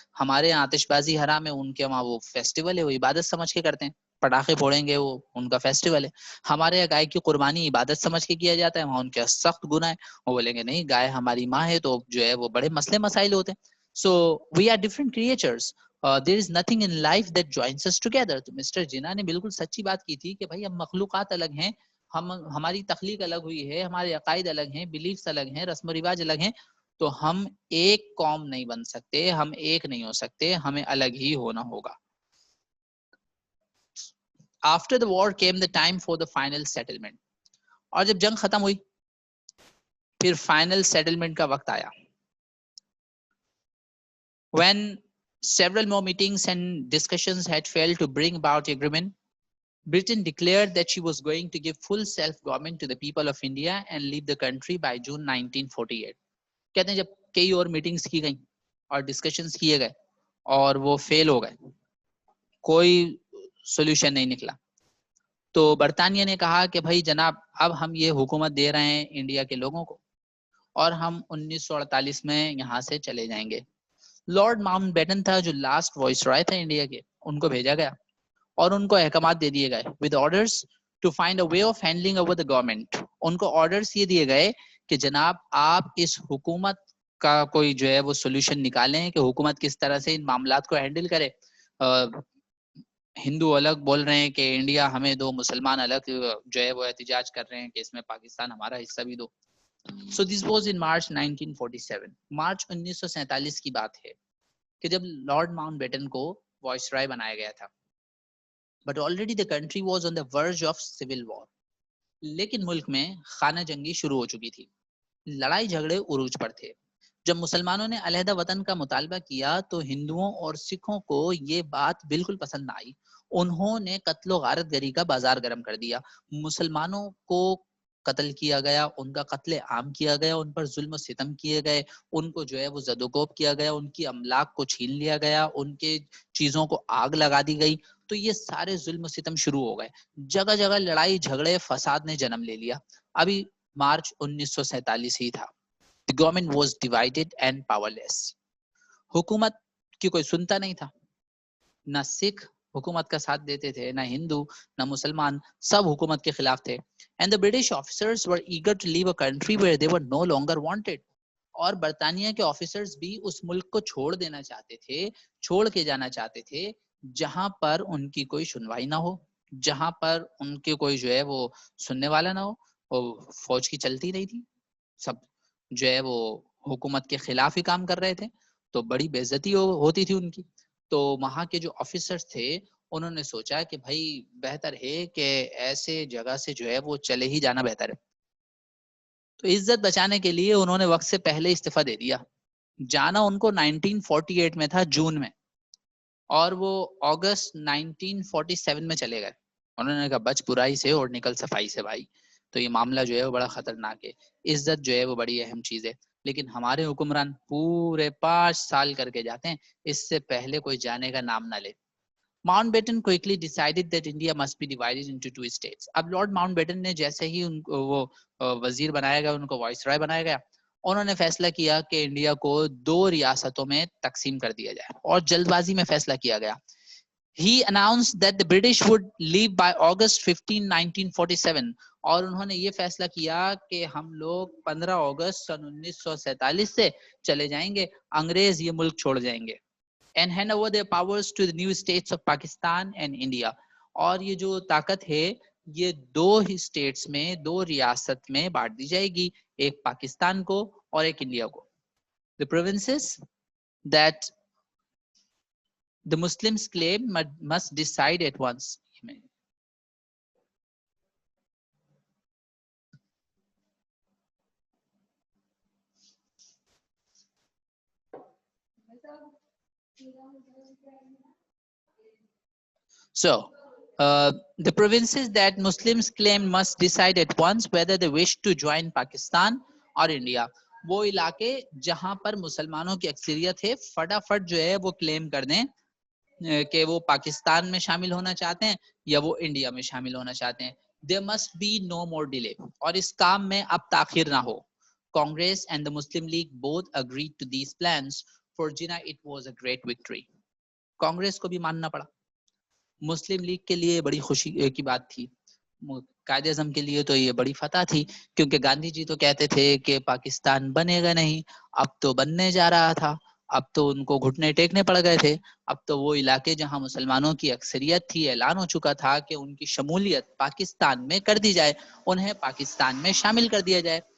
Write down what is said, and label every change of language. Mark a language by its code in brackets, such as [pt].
[ur] ہمارے یہاں آتش بازی حرام ہے, ان کے وہاں وہ فیسٹیول ہے, وہ عبادت سمجھ کے کرتے ہیں, پٹاخے پھوڑیں گے وہ ان کا فیسٹیول ہے. ہمارے یہاں گائے کی قربانی عبادت سمجھ کے کیا جاتا ہے, وہاں ان کے سخت گناہ ہے, وہ بولیں گے نہیں گائے ہماری ماں ہے, تو جو ہے وہ بڑے مسئلے مسائل ہوتے ہیں. [en] So we are different creatures. there is nothing in life that joins us together. [ur] تو مسٹر جناح نے بالکل سچی بات کی تھی کہ بھائی ہم مخلوقات الگ ہیں, ہماری تخلیق الگ ہوئی ہے, ہمارے عقائد الگ ہیں, بلیفس الگ ہیں, رسم و رواج الگ ہیں, تو ہم ایک قوم نہیں بن سکتے, ہم ایک نہیں ہو سکتے, ہمیں الگ ہی ہونا ہوگا. [en] After the war came the time for the final settlement. [ur] اور جب جنگ ختم ہوئی پھر فائنل سیٹلمنٹ کا وقت آیا. [en] When several more meetings and discussions had failed to bring about agreement, Britain declared that she was going to give full self-government to the people of India and leave the country by June 1948. [ur] کہتے ہیں جب کئی اور meetings کی گئیں اور discussions کیے گئے اور وہ فیل ہو گئے, کوئی سولوشن نہیں نکلا, تو برطانیہ نے کہا کہ بھائی جناب اب ہم یہ حکومت دے رہے ہیں انڈیا کے لوگوں کو اور ہم 1948 میں یہاں سے چلے جائیں گے. لارڈ ماؤنٹ بیٹن تھا جو لاسٹ وائس رائے تھے انڈیا کے, ان کو بھیجا گیا اور ان کو احکامات دے دیے گئے [en] with orders to find a way of handling over the government. [ur] ان کو آرڈرز یہ دیے گئے کہ جناب آپ اس حکومت کا کوئی جو ہے وہ سولوشن نکالیں کہ حکومت کس طرح سے ان معاملات کو ہینڈل کرے. ہندو الگ بول رہے ہیں کہ انڈیا ہمیں دو, مسلمان الگ جو ہے وہ احتجاج کر رہے ہیں کہ اس میں پاکستان ہمارا حصہ بھی دو. [en] So this was in March 1947. [ur] March 1947 کی بات ہے کہ جب لارڈ ماؤنٹ بیٹن کو وائس رائے بنایا گیا تھا. [en] But already the country was on the verge of civil war. [ur] لیکن ملک میں خانہ جنگی شروع ہو چکی تھی, لڑائی جھگڑے عروج پر تھے. جب مسلمانوں نے علیحدہ وطن کا مطالبہ کیا تو ہندوؤں اور سکھوں کو یہ بات بالکل پسند نہ آئی. انہوں نے قتل و غارت گری کا بازار گرم کر دیا. مسلمانوں کو قتل کیا گیا, ان کا قتل عام کیا گیا, ان پر ظلم و ستم کیے گئے, ان کو جو ہے وہ زد و کوب کیا گیا, ان کی املاک کو چھین لیا گیا, ان کے چیزوں کو آگ لگا دی گئی. تو یہ سارے ظلم و ستم شروع ہو گئے, جگہ جگہ لڑائی جھگڑے فساد نے جنم لے لیا. ابھی مارچ 1947 ہی تھا. [en] The government was divided and powerless. [ur] حکومت کی کوئی سنتا نہیں تھا, نہ سکھ حکومت کا ساتھ دیتے تھے, نہ ہندو نہ مسلمان, سب حکومت کے خلاف تھے. [en] And the British officers were eager to leave a country where they were no longer wanted. [ur] اور برطانیہ کے آفیسرز بھی اس ملک کو چھوڑ دینا چاہتے تھے, چھوڑ کے جانا چاہتے تھے جہاں پر ان کی کوئی سنوائی نہ ہو, جہاں پر ان کے کوئی جو ہے وہ سننے والا نہ ہو. اور فوج کی چلتی نہیں تھی, سب جو ہے وہ حکومت کے خلاف ہی کام کر رہے تھے, تو بڑی بے عزتی ہوتی تھی ان کی. تو وہاں کے جو آفیسرز تھے انہوں نے سوچا کہ بھائی بہتر ہے کہ ایسے جگہ سے جو ہے وہ چلے ہی جانا بہتر ہے. تو عزت بچانے کے لیے انہوں نے وقت سے پہلے استعفیٰ دے دیا. جانا ان کو 1948 میں تھا جون میں, اور وہ اگست 1947 میں چلے گئے. انہوں نے کہا بچ برائی سے اور نکل صفائی سے بھائی. تو یہ معاملہ جو ہے وہ بڑا خطرناک ہے. عزت جو ہے وہ بڑی اہم چیز ہے, لیکن ہمارے حکمران پورے 5 سال کر کے جاتے ہیں, اس سے پہلے کوئی جانے کا نام نہ لے. [en] Mountbatten quickly decided that India must be divided into 2 states. [ur] اب لارڈ ماؤنٹ بیٹن نے جیسے ہی ان کو وہ وزیر بنایا گیا, ان کو وائس رائے بنایا گیا, انہوں نے فیصلہ کیا کہ انڈیا کو 2 ریاستوں میں تقسیم کر دیا جائے, اور جلد بازی میں فیصلہ کیا گیا. [en] He announced that the British would leave by August 15, 1947. [ur] اور انہوں نے یہ فیصلہ کیا کہ ہم لوگ 15 اگست سن 1947 سے چلے جائیں گے, انگریز یہ ملک چھوڑ جائیں گے. [en] And hand over their powers to the new states of Pakistan and India. [ur] اور یہ جو طاقت ہے یہ 2 ہی اسٹیٹس میں, 2 ریاست میں بانٹ دی جائے گی, ایک پاکستان کو اور ایک انڈیا کو. [en] The provinces that the Muslims claim must decide at once. So, the provinces that Muslims claim must decide at once whether they wish to join Pakistan or India. [ur] وہ علاقے جہاں پر مسلمانوں کی اکثریت ہے فٹافٹ جو ہے وہ کلیم کر دیں کہ وہ پاکستان میں شامل ہونا چاہتے ہیں یا وہ انڈیا میں شامل ہونا چاہتے ہیں. [en] There must be no more delay. [ur] اور اس کام میں اب تاخیر نہ ہو. [en] Congress and the Muslim League both agreed to these plans. For Jinnah it was a great victory. [ur] Congress کو بھی ماننا پڑا, مسلم لیگ کے لیے بڑی خوشی کی بات تھی, قائد اعظم کے لیے تو یہ بڑی فتح تھی, کیونکہ گاندھی جی تو کہتے تھے کہ پاکستان بنے گا نہیں, اب تو بننے جا رہا تھا. اب تو ان کو گھٹنے ٹیکنے پڑ گئے تھے. اب تو وہ علاقے جہاں مسلمانوں کی اکثریت تھی اعلان ہو چکا تھا کہ ان کی شمولیت پاکستان میں کر دی جائے, انہیں پاکستان میں شامل کر دیا جائے.